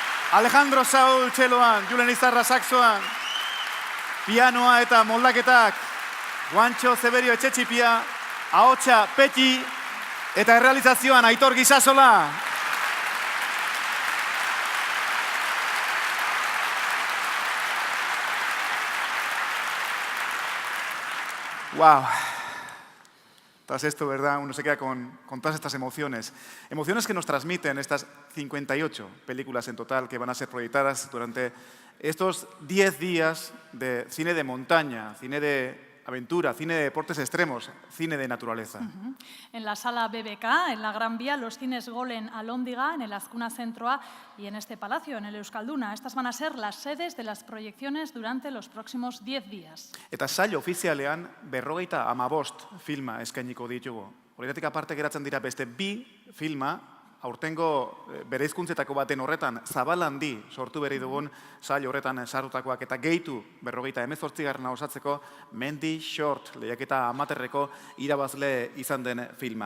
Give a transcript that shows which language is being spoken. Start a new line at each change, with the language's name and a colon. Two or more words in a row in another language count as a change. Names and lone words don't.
Basque: Alejandro Saúl txeloan, Julen Izarra saxoan, pianoa eta moldaketak, Juancho Zeberio etxetxipia, ahotsa Peti, eta errealizazioan Aitor Gisasola. Wow.
Spanish: Tras esto, ¿verdad? Uno se queda con todas estas emociones. Emociones que nos transmiten estas 58 películas en total que van a ser proyectadas durante estos 10 días de cine de montaña, cine de aventura, cine de deportes extremos, cine de naturaleza. En la sala BBK, en la Gran Vía, los cines Golen Alhóndiga, en el Azkuna Zentroa y en este palacio, en el Euskalduna. Estas van a ser las sedes de las proyecciones durante los próximos 10 días.
Basque: Eta sail ofizialean 55 filma eskainiko ditugu. Horietatik aparte geratzen dira beste 2 filma, aurtengo bereizkuntzetako baten horretan zabal handi sortu berri dugun sail horretan sartutakoak eta gehitu 58. osatzeko Mendi Short lehiaketa amaterreko irabazle izan den filma.